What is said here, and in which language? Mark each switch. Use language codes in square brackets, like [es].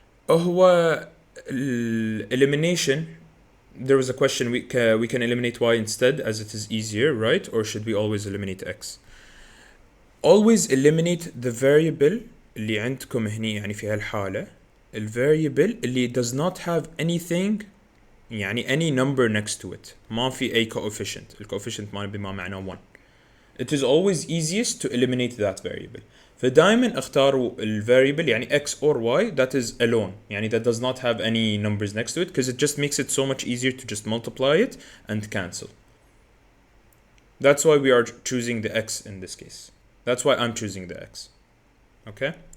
[en] هو elimination, there was a question, we can eliminate y instead as it is easier, right? Or should we always eliminate x? Always eliminate the variable [ar] اللي عندكم هني يعني في هالحالة [en] variable اللي does not have anything يعني any number next to it. [ar] ما في أي coefficient. coefficient ما بما معناه 1. [en] It is always easiest to eliminate that variable. [ar] فدائما اختاروا [en] variable يعني x or y that is alone يعني that does not have any numbers next to it, because it just makes it so much easier to just multiply it and cancel. That's why we are choosing the x in this case. That's why I'm choosing the x. Okay?